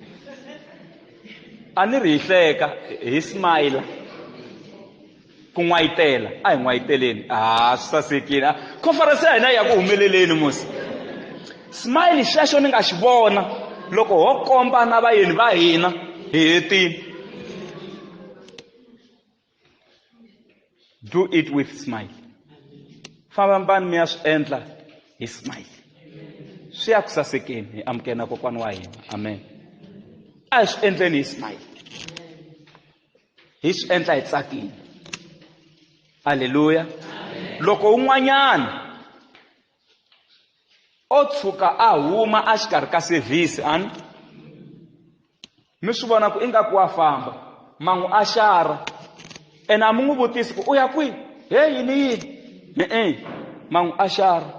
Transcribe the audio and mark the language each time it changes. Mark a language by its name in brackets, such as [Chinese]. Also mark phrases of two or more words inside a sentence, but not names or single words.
[Tsonga] A ni ri hi hleka hi smile. Ku n'wayitela a hi n'wayiteleni. Swi sasekile. Conference ya hina ya ku humeleleni musi. Smile xexo ni nga xi vona loko ho komba na vayeni va hina hi hetini. [English] Do it with smile. [Tsonga] Fambani mi ya swi endla hi smile. Swi ya ku sasekeni hi amukela kokwana wa hina. Amen. A hi swi endleni hi smile. Hi swi endla hi tsakile. Haleluya. Loko un'wanyana o tshuka a huma a xikarhi ka service mi swi vona ku ingaku wa famba, mangu a xara ene a mi n'wi vutisi ku u ya kwihi, yini mangu a xara.